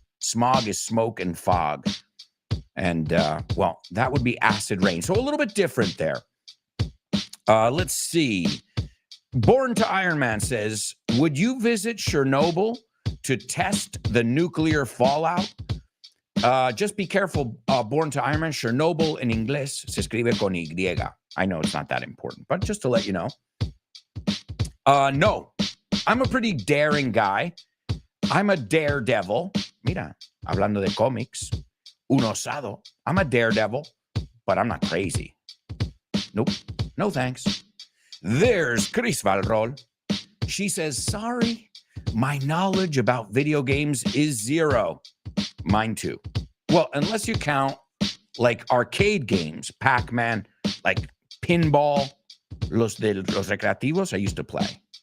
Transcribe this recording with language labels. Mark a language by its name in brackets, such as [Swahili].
[English] Smog is smoke and fog. And, well, that would be acid rain. So a little bit different there. Let's see. Born to Iron Man says, would you visit Chernobyl to test the nuclear fallout? Just be careful, Born to Iron Man. [Spanish] Chernobyl in inglés se escribe con Y. [English] I know it's not that important, but just to let you know. No, I'm a pretty daring guy. I'm a daredevil. [Spanish] Mira, hablando de comics, un osado. [English] I'm a daredevil, but I'm not crazy. Nope, no thanks. There's Chris Valrol. She says, sorry, my knowledge about video games is zero. Mine too. Well, unless you count like arcade games, Pac-Man, like pinball, [Spanish] los recreativos [English] I used to play.